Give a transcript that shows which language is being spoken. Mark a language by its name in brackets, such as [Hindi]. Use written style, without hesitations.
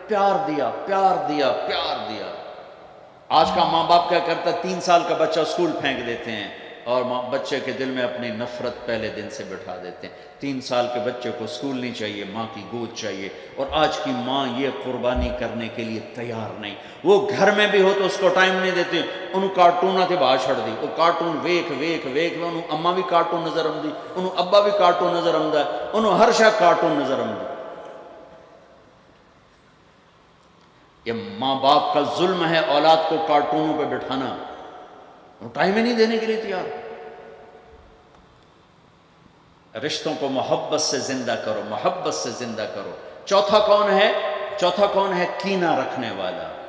[Urdu] پیار دیا. آج کا ماں باپ کیا کرتا ہے، 3 سال کا بچہ اسکول پھینک دیتے ہیں اور بچے کے دل میں اپنی نفرت پہلے دن سے بٹھا دیتے ہیں. 3 سال کے بچے کو اسکول نہیں چاہیے، ماں کی گود چاہیے. اور آج کی ماں یہ قربانی کرنے کے لیے تیار نہیں. وہ گھر میں بھی ہو تو اس کو ٹائم نہیں دیتے. [Punjabi] انہوں کارٹوناں تے باہر چھڑ دی، وہ کارٹون ویکھ انہوں اماں بھی کارٹون نظر آمدی، انہوں ابا بھی کارٹون نظر آمدا ہے، انہوں ہر شے کارٹون نظر آمدی. [Urdu] یہ ماں باپ کا ظلم ہے اولاد کو کارٹونوں پہ بٹھانا. وہ ٹائم ہی نہیں دینے کے لیے تیار. رشتوں کو محبت سے زندہ کرو. چوتھا کون ہے؟ کینہ رکھنے والا.